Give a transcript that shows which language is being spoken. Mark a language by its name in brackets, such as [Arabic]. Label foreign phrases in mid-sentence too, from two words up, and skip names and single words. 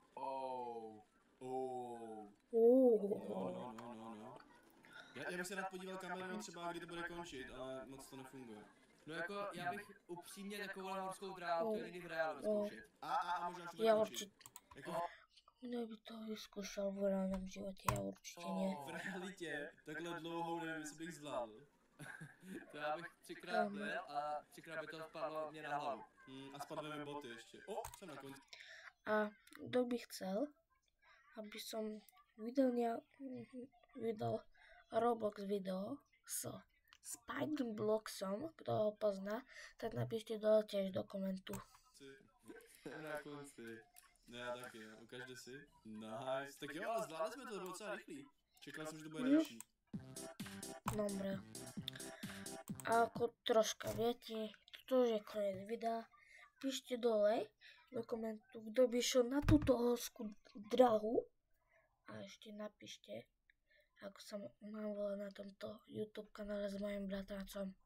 [Czech] No. Já bych se rád podíval kamerou třeba, kdy to bude končit, ale moc to nefunguje. No jako, já bych upřímně takovou horskou dráhu chtěl někdy v reálu vyzkoušet. A možná už to bude končit. [Slovak] Kdo by to vyskúšal v reálnom živote? Ja určite nie. [Czech] V realitě takhle dlouhou nevím, jestli bych zvládl. To já bych 3krát byl a 3krát by to spadlo mě na hlavu. A spadly mi boty ještě. Jsem na konci. [Slovak] A kto by chcel, aby som vydal Roblox video s Spike Blocksom, kto ho pozná, tak napíšte dole tiež do komentu. [Czech] Na konci. No já taky, ukažte si. Nice, tak jo, ale zvládli jsme to, bylo docela rychlý. Čekal jsem, že to bude delší. [Slovak] Dobre. A ako troška viete, toto už je koniec videa. Píšte dole do komentu, kto by šiel na túto horskú dráhu. A ešte napíšte, ako sa mám volať na tomto YouTube kanále s mojim bratrancom.